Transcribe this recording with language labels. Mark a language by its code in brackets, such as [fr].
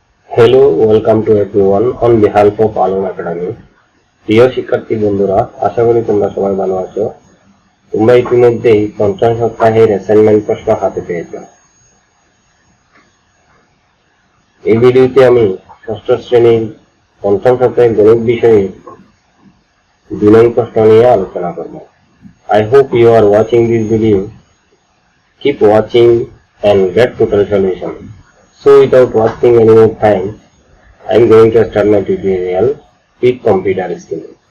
[en] Hello, welcome to everyone on behalf of Alon Academy. [bn] প্রিয় শিক্ষার্থী বন্ধুরা, আশা করি তোমরা সবাই ভালো আছো। তোমরা ইতিমধ্যেই পঞ্চম সপ্তাহের অ্যাসাইনমেন্ট প্রশ্ন হাতে পেয়েছো। এই ভিডিওতে আমি ষষ্ঠ শ্রেণীর পঞ্চম সপ্তাহের গণিত বিষয়ে 2 নং প্রশ্ন নিয়ে আলোচনা করব। [en] I hope you are watching this video. Keep watching and get total solution. So without wasting any more time, I am going to start my tutorial with computer skill.